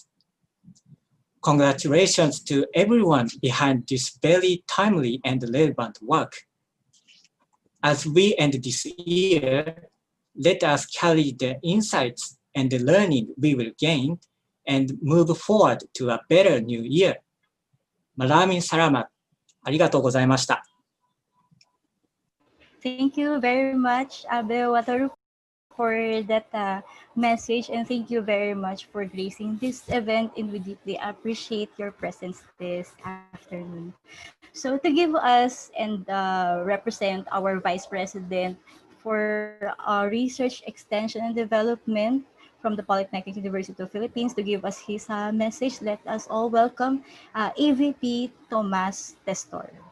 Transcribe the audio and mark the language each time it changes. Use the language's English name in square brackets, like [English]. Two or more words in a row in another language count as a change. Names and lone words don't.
[English] Congratulations to everyone behind this very timely and relevant work. As we end this year, let us carry the insights and the learning we will gain and move forward to a better new year. [Filipino] Maraming salamat. [Japanese] ありがとうございました。 [English] Thank you very much, Abe Wataru, for that message, and thank you very much for gracing this event. And we deeply appreciate your presence this afternoon. So, to give us and represent our Vice President for Research, Extension, and Development from the Polytechnic University of Philippines, to give us his message, let us all welcome AVP Tomas Testor.